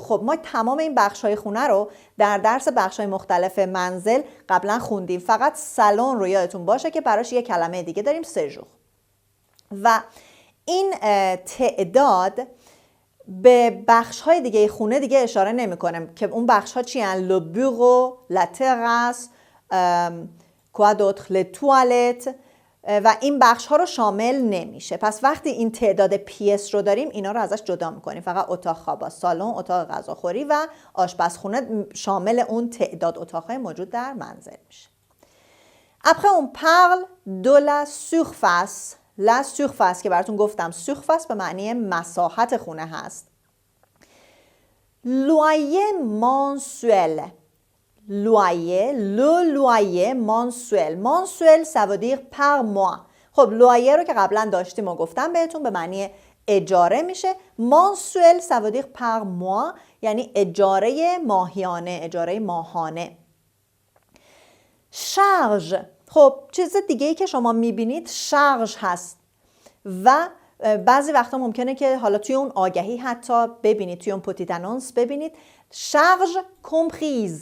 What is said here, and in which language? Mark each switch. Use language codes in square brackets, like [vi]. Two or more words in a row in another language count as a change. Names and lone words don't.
[fa] خب ما تمام این بخش‌های خونه رو در درس بخش‌های مختلف منزل قبلا خوندیم، فقط سالن رو یادتون باشه که براش یه کلمه دیگه داریم سژور. و این تعداد به بخش‌های دیگه خونه دیگه اشاره نمی‌کنه که اون بخش‌ها چی هستن؟ [fr] le bureau, la terrasse, quoi d'autre, les toilettes [fa] و این بخش ها رو شامل نمیشه. پس وقتی این تعداد پیس رو داریم اینا رو ازش جدا میکنیم. فقط اتاق خواب، سالن، اتاق غذاخوری و آشپزخونه شامل اون تعداد اتاقهای موجود در منزل میشه. [fr] Après on parle de la surface. La surface [fa] که براتون گفتم surface به معنی مساحت خونه هست. [fr] Loyer mensuel. Loyer, le loyer mensuel. Mensuel ça veut dire par mois. [fa] خب لویر رو که قبلا داشتیم و گفتم بهتون به معنی اجاره میشه. [fr] mensuel ça veut dire par mois [fa] یعنی اجاره ماهیانه، اجاره ماهانه. شارژ، خب چیز دیگه ای که شما میبینید شارژ هست و بعضی وقتا ممکنه که حالا توی اون آگهی حتی ببینید، توی اون [fr] petite annonce [fa] ببینید [fr] charges comprises.